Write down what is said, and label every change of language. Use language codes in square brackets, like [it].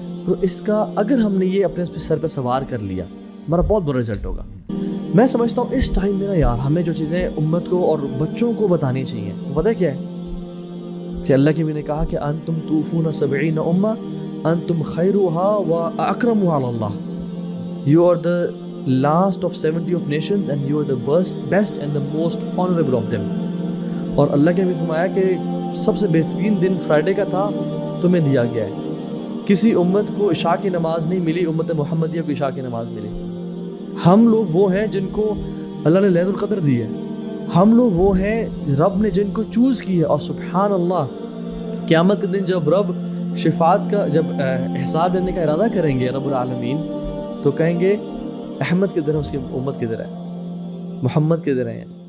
[ur] تو اس کا اگر ہم نے یہ اپنے سر پہ سوار کر لیا، ہمارا بہت برا رزلٹ ہوگا. میں سمجھتا ہوں اس ٹائم میں نا یار ہمیں جو چیزیں امت کو اور بچوں کو بتانی چاہیے، وہ پتہ کیا ہے کہ اللہ کی بھی نے کہا کہ [ar] انتم توفون 70 امہ انتم خیرها واکرمها علی اللہ. [en] You are the last of 70 of nations and you are the best and the most honorable of them. [ur] اور اللہ کے نبی فرمایا کہ سب سے بہترین دن فرائیڈے کا تھا تمہیں دیا گیا ہے. کسی امت کو عشاء کی نماز نہیں ملی، امت محمدیہ کو عشاء کی نماز ملی. ہم لوگ وہ ہیں جن کو اللہ نے لیلۃ القدر دی ہے. ہم لوگ وہ ہیں رب نے جن کو چوز کی ہے. اور سبحان اللہ قیامت کے دن جب رب شفاعت کا جب حساب لینے کا ارادہ کریں گے رب العالمین، تو کہیں گے احمد کدھر ہے، اس کی امت کدھر ہے، محمد کدھر ہے.